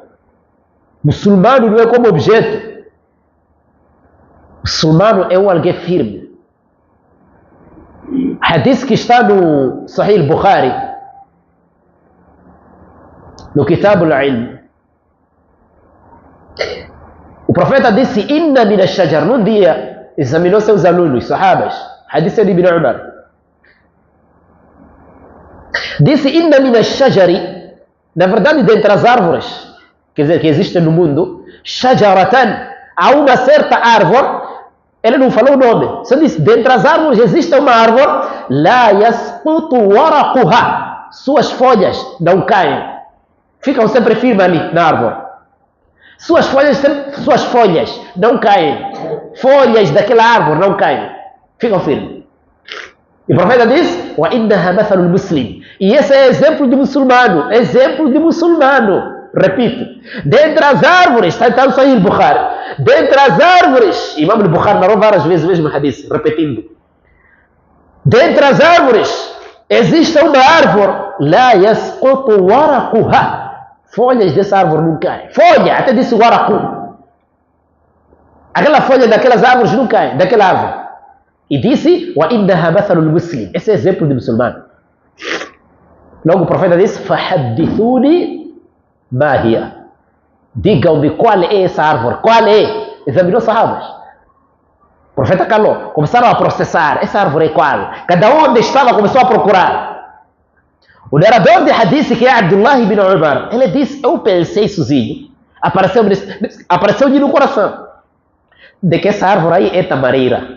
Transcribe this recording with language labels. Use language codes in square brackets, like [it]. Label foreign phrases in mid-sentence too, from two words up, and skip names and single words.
[pt] Muçulmano não é como objeto. Muçulmano é um alguém firme. Hadith que está no Sahih Bukhari, no Kitab al-Ilm. O profeta disse, [ar] إن من الشجر, [pt] num dia, examinou seus alunos, sahabas, hadith de Ibn Umar. Disse, [ar] إن من الشجر, [pt] na verdade, dentre as árvores, quer dizer, que existem no mundo, shajaratan, há uma certa árvore, ele não falou o nome, só disse, dentre as árvores existe uma árvore, [ar] لا يسقط ورقها, [pt] suas folhas não caem, ficam sempre firmes ali na árvore. Suas folhas não caem. Folhas daquela árvore não caem. Ficam firmes. E o profeta diz, [ar] وَإِنَّهَا مَثَلُ الْمُسْلِمِ. [pt] E esse é exemplo de muçulmano. Exemplo de muçulmano. Repito. Dentre as árvores, está no Sahih Bukhari. Dentre as árvores, Imam Bukhari narrou várias vezes o mesmo hadith, repetindo. Dentre as árvores, existe uma árvore. [ar] لَا يَسْقُطُ وَرَقُهَا. [pt] Folhas dessa árvore não caem. Folha, até disse o aracu. Aquela folha daquelas árvores não cai, daquela árvore. E disse, [ar] وَإِنَّهَا مَثَلُ الْمُسْلِمِ. [pt] Esse é exemplo de muçulmano. Logo o profeta disse, [ar] فَحَدِّثُونِ مَا هِيَ. [pt] Digam-me qual é essa árvore. Qual é? Examinou sahabas. O profeta calou. Começaram a processar. Essa árvore é qual? Cada um onde estava começou a procurar. O narrador de hadith, que é Abdullah ibn Umar, ele disse, eu pensei sozinho, apareceu-lhe no coração, de que essa árvore aí é tamareira.